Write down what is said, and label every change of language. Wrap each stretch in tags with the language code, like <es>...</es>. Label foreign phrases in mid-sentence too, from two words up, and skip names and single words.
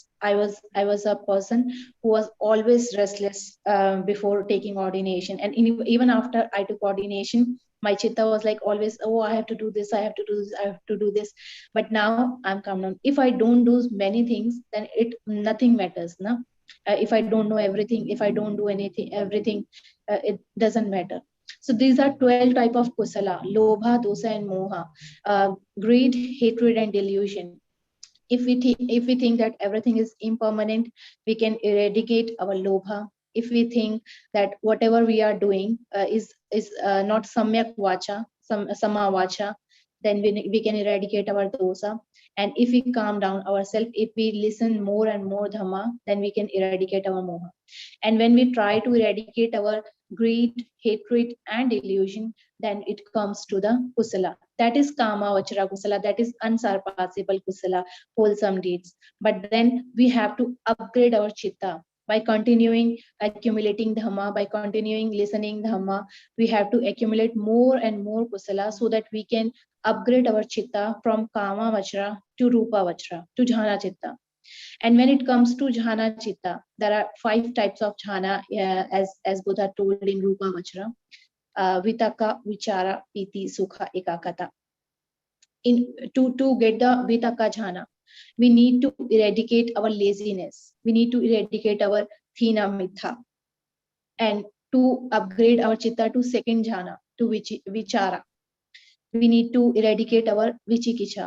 <en>I was a person who was always restless before taking ordination, and even after I took ordination, my chitta was like always, oh, I have to do this, I have to do this, I have to do this. But now I'm calm down. If I don't do many things, then nothing matters, no? If I don't know everything, if I don't do everything, it doesn't matter. So these are 12 type of kusala:</en> <pi>lobha, dosa,</pi> <en>and moha. Greed, hatred, and delusion. If we think that everything is impermanent, we can eradicate our lobha. If we think that whatever we are doing is not</en> <pi>samyak vacha, sama vacha,</pi> <en>then we can eradicate our dosa. And if we calm down ourselves, if we listen more and more Dhamma, then we can eradicate our moha. And when we try to eradicate our greed, hatred, and delusion, then it comes to the kusala. That is</en> <pi>kama vachara kusala,</pi> <en>that is unsurpassable kusala, wholesome deeds. But then we have to upgrade our chitta by continuing accumulating Dhamma, by continuing listening Dhamma. We have to accumulate more and more kusala so that we can upgrade our chitta from</en> <pi>kama vachara</pi> <en>to</en> <pi>rupa vachara,</pi> <en>to</en> <pi>jhana chitta.</pi> <en>And when it comes to</en> <pi>jhana chitta,</pi> <en>there are 5 types of jhana, as Buddha told in</en> <pi>Rupa Vachara: vitaka, vichara, piti, sukha, ekakata.</pi> <en>To get the</en> <pi>vitaka jhana,</pi> <en>we need to eradicate our laziness. We need to eradicate our</en> <pi>thina mitha.</pi> <en>And to upgrade our chitta to second jhana, to vichara, we need to eradicate our vichikicha.</en>